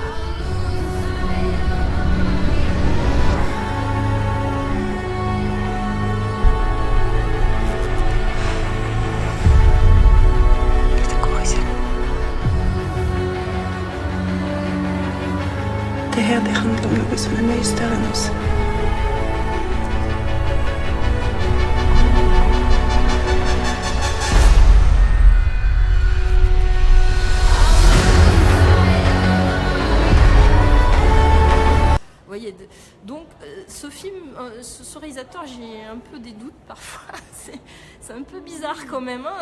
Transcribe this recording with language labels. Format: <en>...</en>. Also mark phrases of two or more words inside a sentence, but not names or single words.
<no>Dette går ikke. Det her, det handler om noe som er mye større enn oss.</no> <fr>Donc ce film, ce réalisateur, j'ai un peu des doutes parfois, c'est un peu bizarre quand même, hein.</fr>